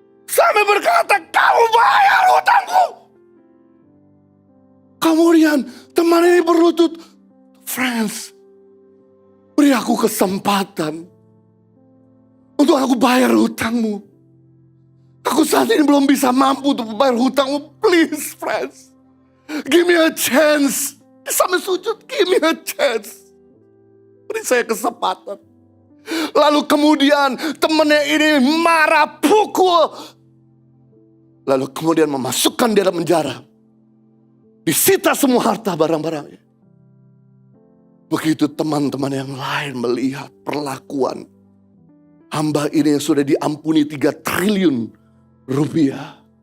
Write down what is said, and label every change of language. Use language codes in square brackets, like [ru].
[id] Sampai berkata, kamu bayar hutangku. Kemudian teman ini berlutut, [en] friends, [id] beri aku kesempatan untuk aku bayar hutangmu. Aku saat ini belum bisa mampu untuk bayar hutangmu. [en] Please, friends, give me a chance. [id] Sampai sujud, [en] give me a chance. [id] Beri saya kesempatan. Lalu kemudian temannya ini marah, pukul. Lalu kemudian memasukkan dia dalam penjara. Disita semua harta barang-barangnya. Begitu teman-teman yang lain melihat perlakuan hamba ini yang sudah diampuni 3 triliun rupiah.